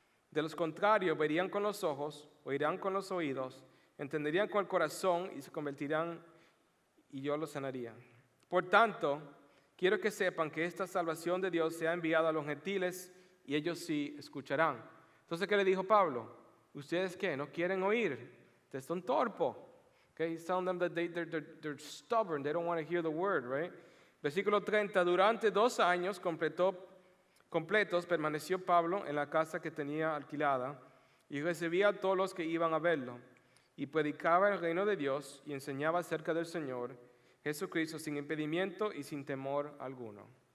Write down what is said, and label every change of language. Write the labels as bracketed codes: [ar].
[es] De los contrarios, verían con los ojos, oirán con los oídos, entenderían con el corazón y se convertirán y yo los sanaría. Por tanto, quiero que sepan que esta salvación de Dios se ha enviado a los gentiles y ellos sí escucharán. Entonces, ¿qué le dijo Pablo? ¿Ustedes qué? ¿No quieren oír? Ustedes son torpos. [en] Okay, he's telling them that they're stubborn. They don't want to hear the word, right? [es] Versículo 30. Durante 2 años completos permaneció Pablo en la casa que tenía alquilada y recibía a todos los que iban a verlo. Y predicaba el reino de Dios y enseñaba acerca del Señor Jesucristo sin impedimento y sin temor alguno.